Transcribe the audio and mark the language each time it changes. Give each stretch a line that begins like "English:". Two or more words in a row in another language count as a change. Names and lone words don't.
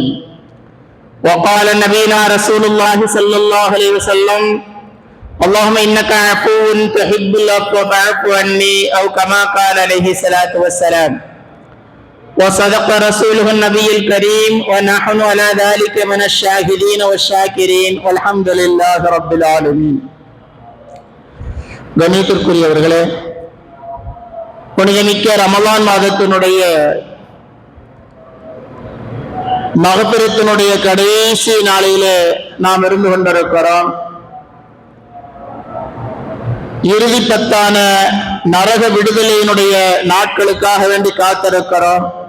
Arabic: وقال نبينا رسول الله صلى الله عليه وسلم اللهم إنك عفو تحب العفو فاعف عني أو كما قال عليه الصلاة والسلام. وصدق رسوله النبي الكريم ونحن على ذلك من الشاهدين والشاكرين والحمد لله رب العالمين.
Tamil: கண்ணியத்திற்குரியவர்களே, புனிதமிக்க ரமலான் மாதத்தினுடைய மகபிரத்தினுடைய கடைசி நாளிலே நாம் இருந்து கொண்டிருக்கிறோம். இறுதி பத்தான நரக விடுதலையினுடைய நாட்களுக்காக வேண்டி காத்திருக்கிறோம்.